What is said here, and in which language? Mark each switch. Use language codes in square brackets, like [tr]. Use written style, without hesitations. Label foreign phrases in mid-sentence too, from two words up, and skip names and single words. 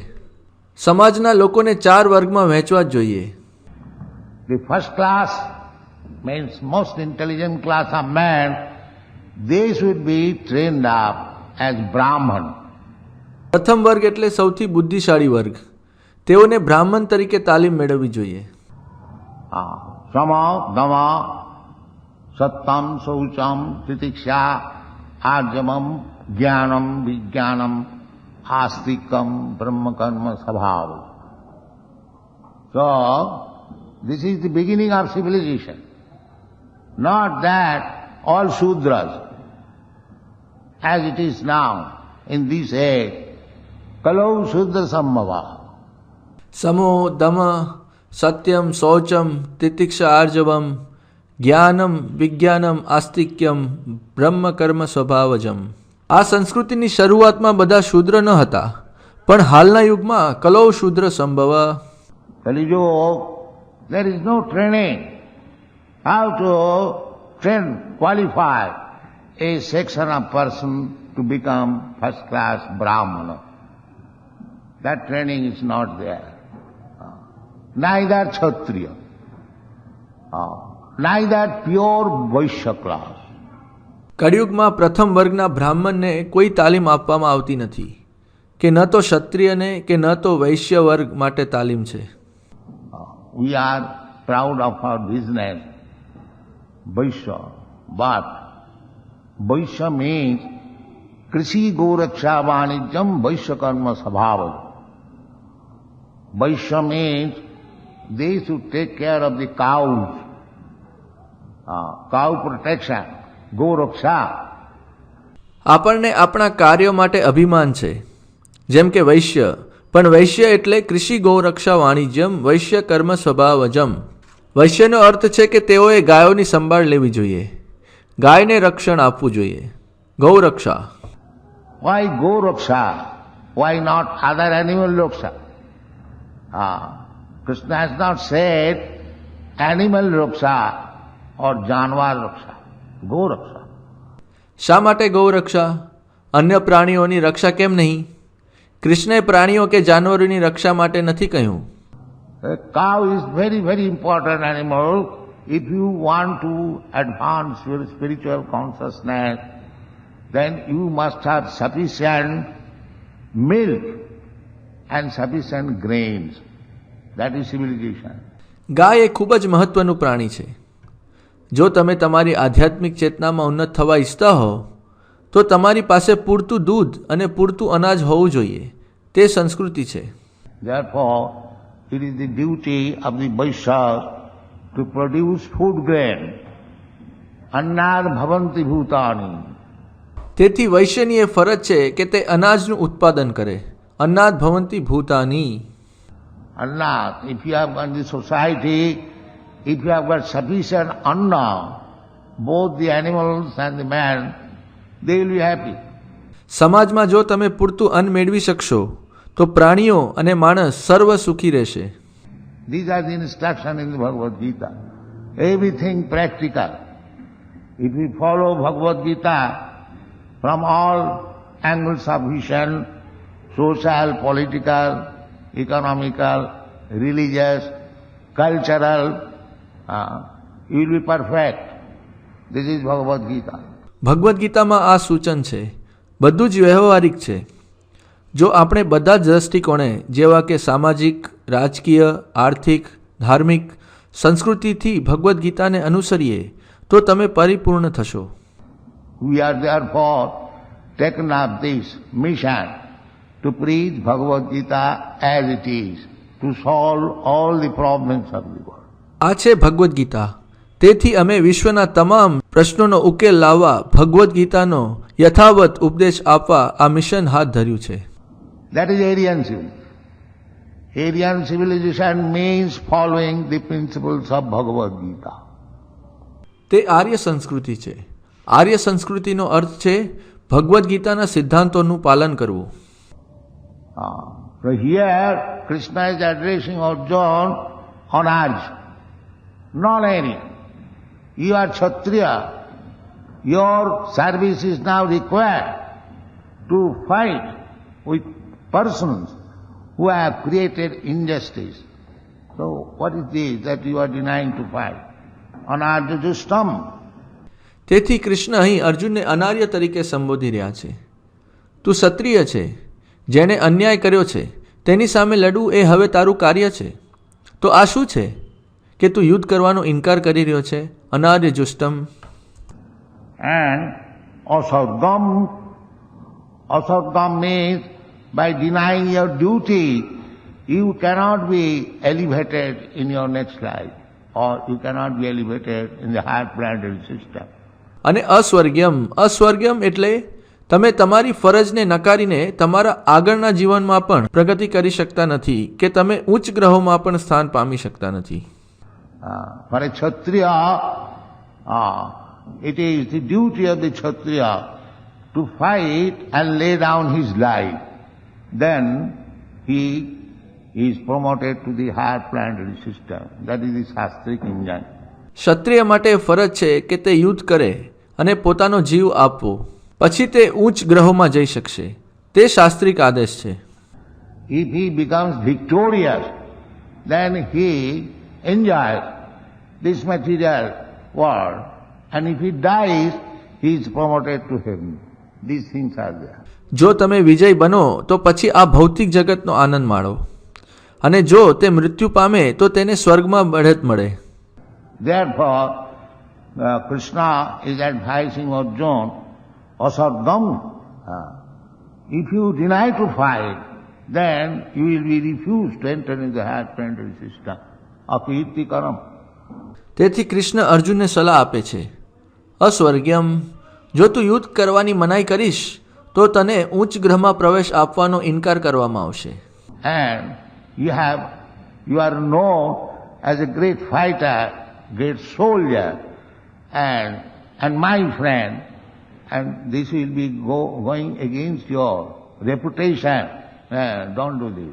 [gu] સમાજના લોકોને 4 વર્ગમાં વહેંચવા જ જોઈએ. [en] The first class means most intelligent class of men, they should be trained up as Brahman. [gu] પ્રથમ વર્ગ એટલે સૌથી બુદ્ધિશાળી વર્ગ. તેઓને બ્રાહ્મણ તરીકે તાલીમ મેળવવી જોઈએ. [sa] शम, दम, सत्यम्, शौचम्, तितिक्षा, आर्जवम्, ज्ञानम्, विज्ञानम्, आस्तिक्यम्, ब्रह्मकर्म, स्वभाव. [en] So, this is the beginning of civilization. Not that all Shudras, as it is now, in this age, [sa] कलौ शूद्र सम्भव. शमो दम सत्यम् शौचम् तितिक्षा आर्जवम् ज्ञानम् विज्ञानम् आस्तिक्यम् ब्रह्म कर्म स्वभावजम्. [gu] આ સંસ્કૃતિની શરૂઆતમાં બધા શૂદ્ર ન હતા, પણ હાલના યુગમાં [sa] कलौ शूद्र सम्भव. [en] Kali-yuga, there is no training how to qualify a section of person to become first class Brahmana. That training is not there. Neither Kshatriya, neither pure Vaishya class. [gu] કળિયુગમાં પ્રથમ વર્ગના બ્રાહ્મણને કોઈ તાલીમ આપવામાં આવતી નથી, કે ન તો ક્ષત્રિયને કે ન તો વૈશ્ય વર્ગ માટે તાલીમ છે. [en] We are proud of our business, Vaishya, but Vaishya means [sa] कृषि गोरक्षा वाणिज्यम् वैश्य कर्म स्वभाव. [en] Vaishya means they should take care of the cows, cow protection, Goraksha. [gu] આપણને આપણા કાર્યો માટે અભિમાન છે, જેમ કે વૈશ્ય, પણ વૈશ્ય એટલે [sa] कृषि गौरक्षा वाणिज्यम् वैश्य कर्म स्वभावजम्. [gu] વૈશ્યનો અર્થ છે કે તેઓએ ગાયોની સંભાળ લેવી જોઈએ, ગાયને રક્ષણ આપવું જોઈએ, ગૌરક્ષા. [en] Why Goraksha? Why not other animal raksha? Krishna has not said animal raksha or janwar raksha. Goraksha. [gu] શા માટે ગૌરક્ષા? અન્ય પ્રાણીઓની રક્ષા કેમ નહીં? કૃષ્ણએ પ્રાણીઓ કે જાનવરોની રક્ષા માટે નથી કહ્યું. [en] A cow is very, very important animal. If you want to advance your spiritual consciousness, then you must have sufficient milk and sufficient grains. That is civilization. [gu] ગાય એ ખૂબ જ મહત્વનું પ્રાણી છે. જો તમે તમારી આધ્યાત્મિક ચેતનામાં ઉન્નત થવા ઈચ્છતા હો, તો તમારી પાસે પૂરતું દૂધ અને પૂરતું અનાજ હોવું જોઈએ. તે સંસ્કૃતિ છે. [en] Therefore, it is the duty of the Vaishyas to produce food grain. [sa] अन्नाद् भवन्ति भूतानि. [gu] તેથી વૈશ્યની એ ફરજ છે કે તે અનાજનું ઉત્પાદન કરે. [sa] अन्नाद् भवन्ति भूतानि. [en] Annad, if you have got the society, if you have got sufficient anna, both the animals and the man, they will be happy. [gu] સમાજમાં જો તમે પૂરતું અન્ન મેળવી શકશો, તો પ્રાણીઓ અને માણસ સર્વ સુખી રહેશે. [en] These are the instructions in the Bhagavad Gita. Everything practical. If we follow Bhagavad Gita from all angles of vision, social, political, economical, religious, cultural, you will be perfect. This is Bhagavad Gita. [gu] ભગવદ્ ગીતામાં આ સૂચન છે. બધું જ વ્યવહારિક છે. જો આપણે બધા જ દ્રષ્ટિકોણે, જેવા કે સામાજિક, રાજકીય, આર્થિક, ધાર્મિક, સંસ્કૃતિથી ભગવદ્ ગીતાને અનુસરીએ, તો તમે પરિપૂર્ણ થશો. [en] We are therefore taken up this mission to preach Bhagavad Gita as it is, to solve all the problems of the world. [gu] આ છે ભગવદ્ ગીતા. તેથી અમે વિશ્વના તમામ પ્રશ્નોનો ઉકેલ લાવવા ભગવદ્ ગીતાનો યથાવત ઉપદેશ આપવા આ મિશન હાથ ધર્યું છે. [en] That is Aryan civilization. Aryan civilization means following the principles of Bhagavad Gita. [gu] તે આર્ય સંસ્કૃતિ છે. આર્ય સંસ્કૃતિનો અર્થ છે ભગવદ્ ગીતાના સિદ્ધાંતોનું પાલન કરવું. [en] So here Krishna is addressing Arjuna on Arjuna, not any. You are Kshatriya. Your service is now required to fight with persons who have created injustice. So what is this that you are denying to fight? Anarjajustam. [gu] તેથી કૃષ્ણ અહીં અર્જુનને અનાર્ય તરીકે સંબોધી રહ્યા છે. તું ક્ષત્રિય છે, જેણે અન્યાય કર્યો છે તેની સામે લડવું એ હવે તારું કાર્ય છે. તો આ શું છે કે તું યુદ્ધ કરવાનો ઇનકાર કરી રહ્યો છે? [sa] अनार्य जुष्टम्. [en] And asargam means by denying your duty, you cannot be elevated in your next life, or you cannot be elevated in the higher planetary system. [gu] અને અસ્વર્ગ્યમ. અસ્વર્ગ્યમ એટલે તમે તમારી ફરજને નકારીને તમારા આગળના જીવનમાં પણ પ્રગતિ કરી શકતા નથી કે તમે ઉચ્ચ ગ્રહોમાં પણ સ્થાન પામી શકતા નથી. [en] For a Kshatriya, it is the duty of the Kshatriya to fight and lay down his life. Then he is promoted to the higher planetary system. That is the Shastric engine. [gu] ક્ષત્રિય માટે ફરજ છે કે તે યુદ્ધ કરે અને પોતાનો જીવ આપવો, પછી તે ઉચ્ચ ગ્રહોમાં જઈ શકશે. તે શાસ્ત્રિક આદેશ છે. [en] If he becomes victorious, then he enjoys this material world. And if he dies, he is promoted to heaven. These things are there. [gu] જો તમે વિજય બનો તો પછી આ ભૌતિક જગતનો આનંદ માણો, અને જો તે મૃત્યુ પામે તો તેને સ્વર્ગમાં બઢત મળે. [en] Therefore, Krishna is advising Arjuna, asargam. If you deny to fight, then you will be refused to enter into the higher planetary system. Akirtikaram. [gu] તેથી કૃષ્ણ અર્જુનને સલાહ આપે છે, અસ્વર્ગ્યમ. જો તું યુદ્ધ કરવાની મનાઈ કરીશ તો તને ઉચ્ચ ગ્રહમાં પ્રવેશ આપવાનો ઇનકાર કરવામાં આવશે. [en] And you are known as a great fighter, great soldier, and my friend, and this will be going against your reputation. Don't do this.